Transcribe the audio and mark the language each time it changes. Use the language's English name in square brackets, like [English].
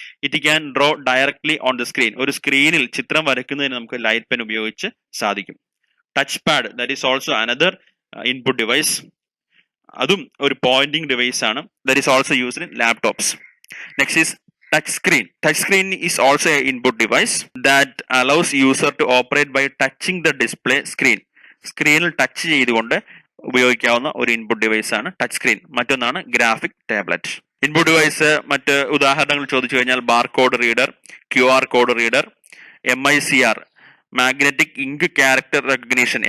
[English] it can draw directly on the screen, [Malayalam] ഒരു സ്ക്രീനിൽ ചിത്രം വരയ്ക്കുന്നതിന് നമുക്ക് ലൈറ്റ് പെൻ ഉപയോഗിച്ച് സാധിക്കും. [English] touch pad, that is also another input device, [Malayalam] അതും ഒരു പോയിന്റിംഗ് ഡിവൈസ് ആണ്. [English] That is also used in laptops. Next is touch screen. Touch screen is also an input device that allows user to operate by touching the display screen. [Malayalam] സ്ക്രീനിൽ touch ചെയ്തുകൊണ്ട് ഉപയോഗിക്കാവുന്ന ഒരു input device ആണ് touch screen. മറ്റൊന്നാണ് graphic tablet. Input device മറ്റ് ഉദാഹരണങ്ങൾ ചോദിച്ചു കഴിഞ്ഞാൽ barcode reader, QR code reader, MICR magnetic ink character recognition.